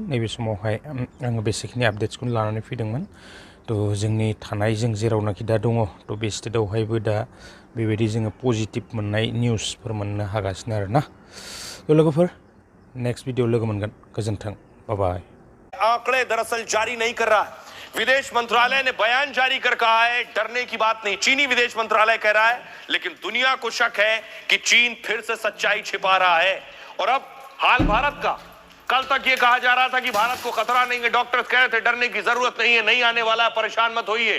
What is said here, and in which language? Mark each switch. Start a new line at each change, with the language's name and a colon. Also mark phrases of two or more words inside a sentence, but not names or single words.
Bodo: नैबे समावहाय आङो बेसेखिनि आपडेट्सखौनो लानानै फैदोंमोन। तो जोंनि थानाय जों जेरावनाखि दा दङ, तो बे स्टेटआवहायबो दा बेबायदि जोङो पजिटिभ मोननाय निउसफोर मोननो हागासिनो आरो ना। तो लोगोफोर
English: next video
Bodo: लोगो मोनगोन। गोजोन्थों,
English: bye bye.
Hindi: आंकड़े दरअसल जारी नहीं कर रहा है। विदेश मंत्रालय ने बयान जारी कर कहा है डरने की बात नहीं, चीनी विदेश मंत्रालय कह रहा है, लेकिन दुनिया को शक है कि चीन फिर से सच्चाई छिपा रहा है। और अब हाल भारत का, कल तक ये कहा जा रहा था कि भारत को खतरा नहीं है, डॉक्टर्स कह रहे थे डरने की जरूरत नहीं है, नहीं आने वाला, परेशान मत होइए।